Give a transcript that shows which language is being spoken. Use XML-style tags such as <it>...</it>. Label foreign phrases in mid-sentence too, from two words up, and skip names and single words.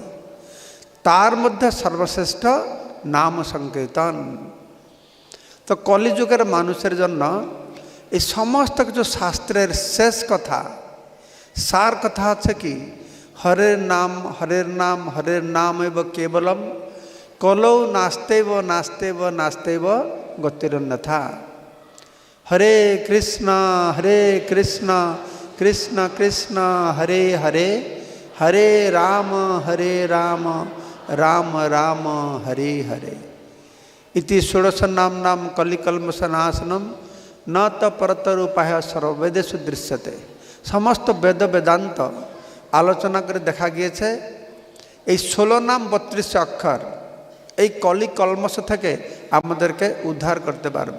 <bn>তার মধ্যে সর্বশ্রেষ্ঠ নাম সংকীর্তন। তো কলিযুগের মানুষের জন্য এই সমস্ত কিছু শাস্ত্রের শেষ কথা, সার কথা হচ্ছে কি,</bn> <sa>হরের নাম হরের নাম হরের নাম এব কেবলম কলৌ নাস্তেব নাস্তেব নাস্তেব গতিরন্যথা। হরে কৃষ্ণ কৃষ্ণ কৃষ্ণ হরে হরে, হরে রাম রাম রাম হরে হরে। ইতি ষোড়শ নাম কলিকলমশনাশনম ন ত পরতর উপায় সর্ববেদেষু দৃশ্যতে।</sa> <bn>সমস্ত বেদ বেদান্ত আলোচনা করে দেখা গিয়েছে এই 16 নাম 32 অক্ষর এই কলি কলমশ থেকে আমাদেরকে উদ্ধার করতে পারবে।</bn>